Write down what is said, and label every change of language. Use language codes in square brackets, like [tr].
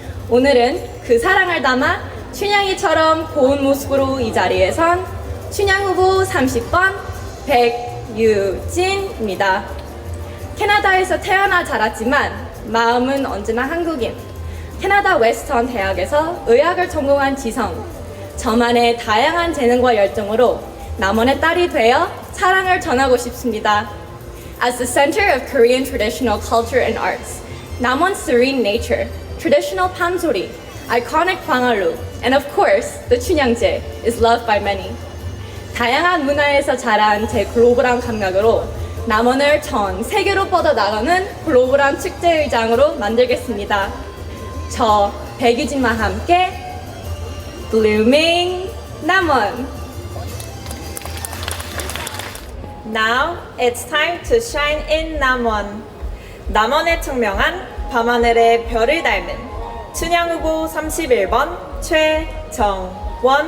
[ko] 오늘은 그 사랑을 담아 춘향이처럼 고운 모습으로 이 자리에 선 춘향 후보 30번 백유진입니다. 캐나다에서 태어나 자랐지만 마음은 언제나 한국인. 캐나다 웨스턴 대학에서 의학을 전공한 지성. 저만의 다양한 재능과 열정으로 남원의 딸이 되어 사랑을 전하고 싶습니다. [en] As the center of Korean traditional culture and arts, Namon's serene nature, traditional panso리, iconic 광활루, and of course, the 춘향제 is loved by many. [ko] 다양한 문화에서 자란 제 글로벌한 감각으로 남원을 전 세계로 뻗어나가는 글로벌한 축제 의장으로 만들겠습니다. 저 백유진과 함께 Blooming 남원! [en] Now it's time to shine in 남원. [ko] 남원에 청명한 밤하늘의 별을 닮은 춘향 후보 31번 최정원입니다.